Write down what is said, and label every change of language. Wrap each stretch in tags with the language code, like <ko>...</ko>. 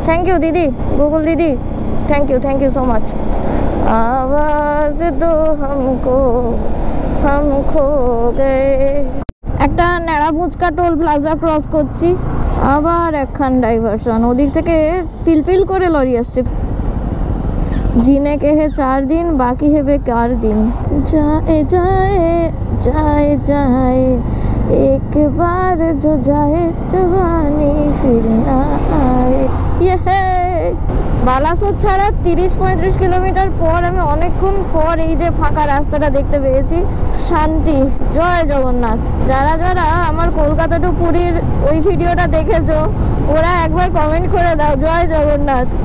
<en>Thank you দিদি, Google দিদি, thank you so much.</en> <hi>আওয়াজ দো হামকো, হাম খো গে।</hi> <bn>একটা ন্যাড়া মুচকা টোল প্লাজা ক্রস করছি, আবার একখান ডাইভারশন। ওদিক থেকে পিলপিল করে লরি আসছে।</bn> <hi>जीने के है 4 दिन, बाकी है बेकार दिन। जाए जाए जाए जाए एक बार जो जाए, जवानी फिर ना आए। ये है</hi> <bn>বালাসোর ছাড়া 30-35 কিলোমিটার পর আমি অনেকক্ষণ পর এই যে ফাঁকা রাস্তাটা দেখতে পেয়েছি। শান্তি। জয় জগন্নাথ। যারা যারা আমার কলকাতা টু পুরীর ওই ভিডিওটা দেখেছো ওরা একবার কমেন্ট করে দাও জয় জগন্নাথ।</bn>